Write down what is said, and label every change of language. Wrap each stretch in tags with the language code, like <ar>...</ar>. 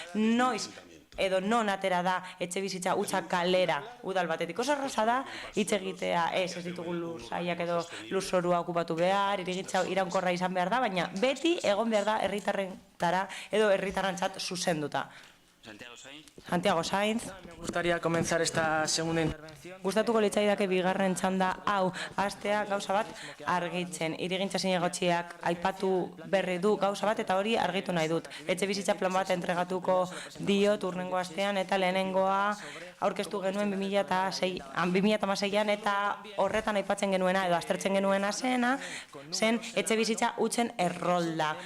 <eu>Noiz edo non atera da etxe bizitza hutsa kalera udal batetik. Oso erraza da hitz egitea, ez ditugu lurzaiak edo lurzorua okupatu behar, hirigintza iraunkorra izan behar da, baina beti egon behar da herritarrentara edo herritarrantzat zuzenduta. Santiago Sainz.</eu> <es>Me gustaría comenzar esta segunda intervención.</es> <eu>Gustatuko litzaidake bigarren txanda hau hastea gauza bat argitzen. Hirigintza zinegotziak aipatu berri du gauza bat eta hori argitu nahi dut. Etxe bizitza plan bat entregatuko diot urrengo astean eta lehenengoa aurkeztu genuen 2006an eta horretan aipatzen genuena edo aztertzen genuena zen etxe bizitza hutsen errolda.</eu>